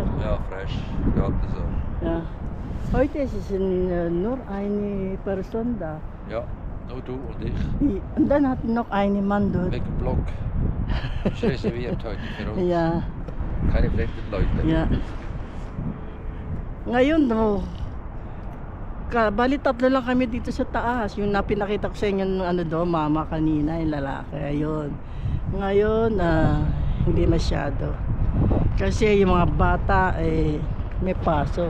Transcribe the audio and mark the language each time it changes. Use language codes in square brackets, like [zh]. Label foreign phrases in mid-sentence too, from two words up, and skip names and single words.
[de] Ja, fresh. Geht so. Ja. Heute ist es nur eine Person da. Ja, nur du und ich. Und dann hat noch ein Mann dort. Wegen dem Block. Ist reserviert heute für uns. Ja, Keine fremden Leute. ja. [tl] Ngayon, bali tatlo lang kami dito sa taas. Yung napinakita ko sa inyo ng ano do, mama kanina, yung lalaki. Ayun. Ngayon, hindi masyado. Kasi yung mga bata, may pasok.